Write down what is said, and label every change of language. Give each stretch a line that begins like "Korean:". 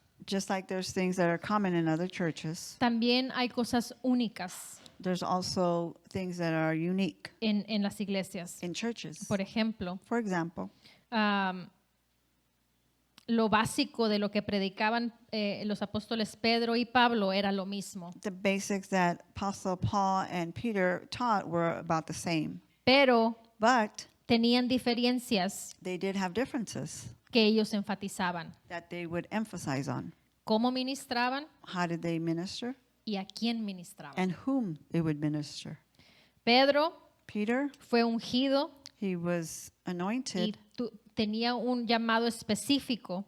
English: just like there's things that are common in other churches,
Spanish: también hay cosas únicas
English: there's also things that are unique
Spanish: en las iglesias.
English: in churches.
Spanish: Por ejemplo,
English: For example,
Spanish: lo básico de lo que predicaban los apóstoles Pedro y Pablo era lo mismo,
English: the basics that Apostle Paul and Peter taught were about the same.
Spanish: pero
English: But
Spanish: tenían diferencias
English: they did have differences
Spanish: que ellos enfatizaban.
English: that they would emphasize on.
Spanish: Cómo ministraban
English: How did they minister
Spanish: y a quién ministraban.
English: and whom they would minister.
Spanish: Pedro
English: Peter,
Spanish: fue ungido
English: he was
Spanish: y
English: anointed
Spanish: tenía un llamado específico